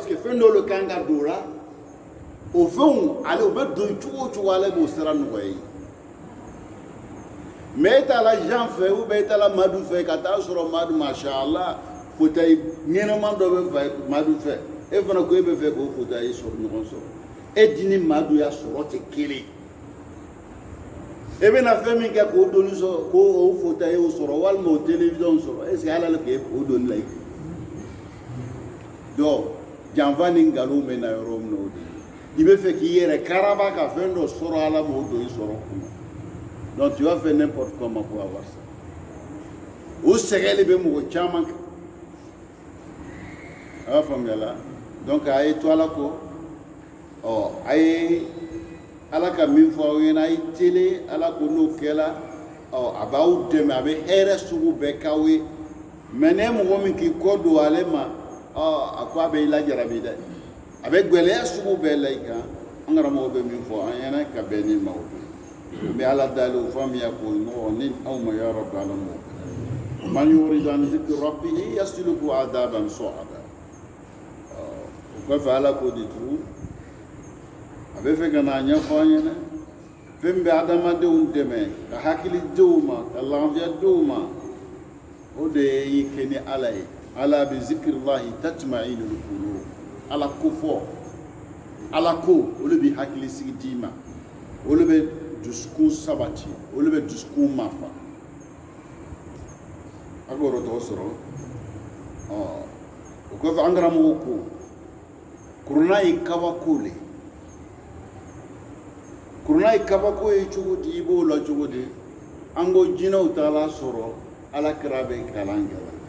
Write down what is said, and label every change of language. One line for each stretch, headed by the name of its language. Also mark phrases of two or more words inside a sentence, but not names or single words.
Bambara: que fɛn dɔw le kan ka don o la o fɛnw ale o bɛ don cogo o cogo ale b'o sira nɔgɔya ye mais e taara Jean fɛ
French: ou bien
Bambara: e taara Madu fɛ ka taa sɔrɔ Madu mashallah fauteuil ɲɛnama dɔ bɛ Madu fɛ e fana ko e bɛ fɛ k'o fauteuil sɔrɔ ɲɔgɔn sɔrɔ e di ni Madu ya sɔrɔ tɛ kelen e bena fɛn min kɛ k'o doni sɔrɔ ko o fauteuil y'o sɔrɔ walima o télévision sɔrɔ
French: est-ce que
Bambara: ala le k'e o doni la i donc janfa ni nkalon bɛ na yɔrɔ min na o de i bɛ fɛ k'i yɛrɛ karaba ka fɛn dɔ sɔrɔ ala m'o don i sɔrɔ kun donc
French: tu vas faire n'importe comment pour avoir ça
Bambara: o sɛgɛli bɛ mɔgɔ caman kan a b'a faamuya la donc a ye to ala kɔ a ye ala ka min fɔ aw ɲɛna a ye tele ala ko n'o kɛla a b'aw dɛmɛ a bɛ hɛrɛ sugu bɛɛ k'aw ye mais ne mɔgɔ min k'i kɔ don ale ma a ko a bɛ i lajarabi dɛ a bɛ gwɛlɛya sugu bɛɛ la i kan an karamɔgɔ bɛ min fɔ an ɲɛna ka bɛn ni ma o don n bɛ ala dali o faamuya k'o nɔgɔ ni aw ma
Arabic: يا رب العالمين من يعرض عن ذكر ربه يسلكه عذابا صعدا
Bambara: o kɔfɛ ala k'o de tugun a bɛ fɛ ka n'a ɲɛfɔ an ɲɛna fɛn bɛ adamadenw dɛmɛ ka hakili denw ma ka lafiya denw ma o de y'i kɛ ni ala ye
Arabic: ألا بذكر الله تطمئن القلوب
Bambara: ala ko fɔ ala ko olu bi hakili sigi d'i ma olu bɛ dusukun sabati olu bɛ dusukun mafa a b'o yɔrɔ tɔgɔ sɔrɔ o kɔfɛ an karamɔgɔ ko kuruna ye kabako le kuruna ye kabako ye cogo di i b'o la cogo di an ko jinɛw taala sɔrɔ ala kira bɛ kalan kɛ